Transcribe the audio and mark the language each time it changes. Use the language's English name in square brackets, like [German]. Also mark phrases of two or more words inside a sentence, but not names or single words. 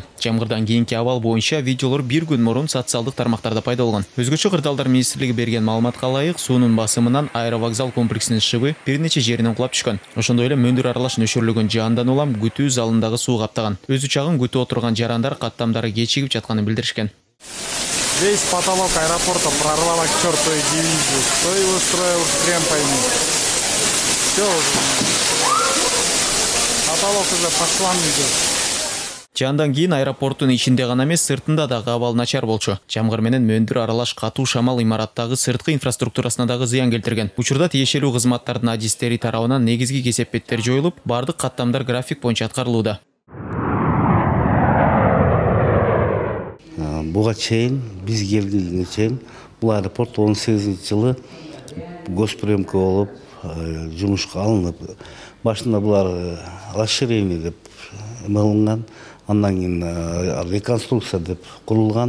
[Kyrgyz] Жамгырдан кийинки абал боюнча видеолор бир күн мурун социалдык тармактарда пайда болгон. Өзгөчө кырдаалдар министрлиги берген маалыматка ылайык, суунун басымынан аэровокзал комплексинин шыбы бир нече жеринен кулап түшкөн. Ошондой эле мөндүр аралаш нөшөрлөгөн жаандан улам күтүү залындагы суу каптаган. Өз учагын күтүп отурган жарандар каттамдары кечигип жатканын билдиришкен. [Russian] Весь потолок аэропорта прорвало к чертовой дивизии. Кто его строил, хрен пойми. Все уже. Потолок уже по швам идет. [Kyrgyz] Жаандан кийин аэропорттун ичинде гана эмес, сыртында дагы абал начар болчу. Жамгыр менен мөндүр аралаш катуу шамал имараттагы сырткы инфраструктурасына дагы зыян келтирген. Учурда тиешелүү кызматтардын адистери тарабынан негизги кесепеттер жоюлуп, бардык каттамдар график боюнча аткарылууда. Буга чейин, биз келгенге чейин, бул аэропорт 18-жылы госприемка болуп, жумушка алынып, башында булар расширение деп эмелинган, андан кийин реконструкция деп курулган.